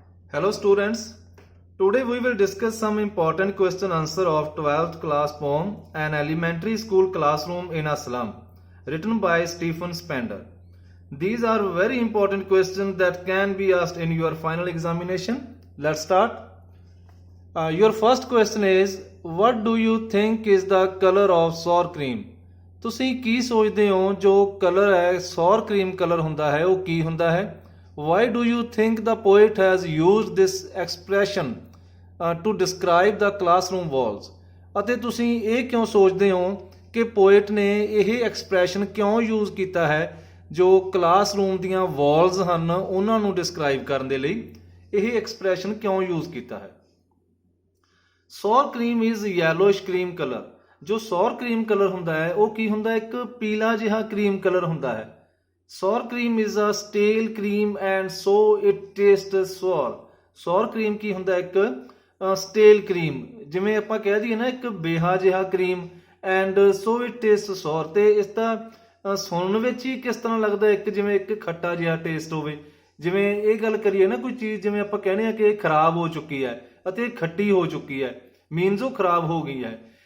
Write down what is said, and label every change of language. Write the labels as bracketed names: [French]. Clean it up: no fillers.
[English] Hello students, today we will discuss some important question answer of 12th class poem An Elementary School Classroom in a Slum, written by Stephen Spender. These are very important questions that can be asked in your final examination. Let's start. Your first question is, what do you think is the color of sour cream? [Punjabi] ਤੁਸੀਂ ਕੀ ਸੋਚਦੇ ਹੋ ਜੋ colour ਹੈ sour cream colour ਹੁੰਦਾ ਹੈ ਉਹ ਕੀ ਹੁੰਦਾ ਹੈ? [English] Why do you think the poet has used this expression to describe the classroom walls? [Punjabi] ਅਤੇ ਤੁਸੀਂ ਇਹ ਕਿਉਂ ਸੋਚਦੇ ਹੋ ਕਿ ਪੋਇਟ ਨੇ ਇਹ ਐਕਸਪ੍ਰੈਸ਼ਨ ਕਿਉਂ ਯੂਜ਼ ਕੀਤਾ ਹੈ ਜੋ ਕਲਾਸਰੂਮ ਦੀਆਂ ਵਾਲਸ ਹਨ ਉਹਨਾਂ ਨੂੰ ਡਿਸਕ੍ਰਾਈਬ ਕਰਨ ਦੇ ਲਈ ਇਹ ਐਕਸਪ੍ਰੈਸ਼ਨ ਕਿਉਂ ਯੂਜ਼ ਕੀਤਾ ਹੈ? [English] Sour cream is yellowish cream colour. [Punjabi] ਜੋ ਸੌਰ ਕਰੀਮ ਕਲਰ ਹੁੰਦਾ ਹੈ ਉਹ ਕੀ ਹੁੰਦਾ, ਇੱਕ ਪੀਲਾ ਜਿਹਾ ਕਰੀਮ ਕਲਰ ਹੁੰਦਾ ਹੈ। [English] sour cream is a stale cream and so it tastes sour। [Punjabi] sour cream ਕੀ ਹੁੰਦਾ, ਇੱਕ stale cream, ਜਿਵੇਂ ਆਪਾਂ ਕਹਿ ਦਈਏ ਨਾ ਇੱਕ ਬੇਹਾ ਜਿਹਾ cream [English] and so it tastes sour, [Punjabi] ਤੇ ਇਸ ਦਾ ਸੁਣਨ ਵਿੱਚ ਹੀ ਕਿਸ ਤਰ੍ਹਾਂ ਲੱਗਦਾ ਇੱਕ ਜਿਵੇਂ ਇੱਕ ਖੱਟਾ ਜਿਹਾ ਟੇਸਟ ਹੋਵੇ। ਜਿਵੇਂ ਇਹ ਗੱਲ ਕਰੀਏ ਨਾ ਕੋਈ ਚੀਜ਼ ਜਿਵੇਂ ਆਪਾਂ ਕਹਿੰਦੇ ਆ ਕਿ ਇਹ ਖਰਾਬ ਹੋ ਚੁੱਕੀ ਹੈ ਅਤੇ ਖੱਟੀ ਹੋ ਚੁੱਕੀ ਹੈ, ਮੀਨਸ ਉਹ ਖਰਾਬ ਹੋ ਗਈ ਹੈ।